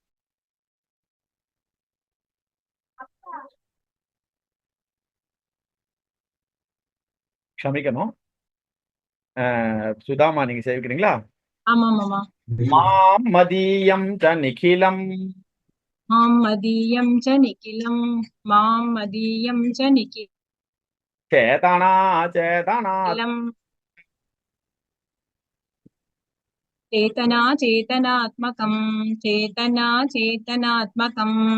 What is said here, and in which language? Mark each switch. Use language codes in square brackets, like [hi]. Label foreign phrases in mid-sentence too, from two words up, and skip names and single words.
[ta] க்ஷமிக்கணும். சுதாமா நீங்க சேவிக்கிறீங்களா? ஆமா மாமா. [sa] मां मदीयं च निखिलम् मां मदीयं च निखिलं मां मदीयं च चेतना चेतना चेतना चेतनात्मकं चेतना चेतनात्मकं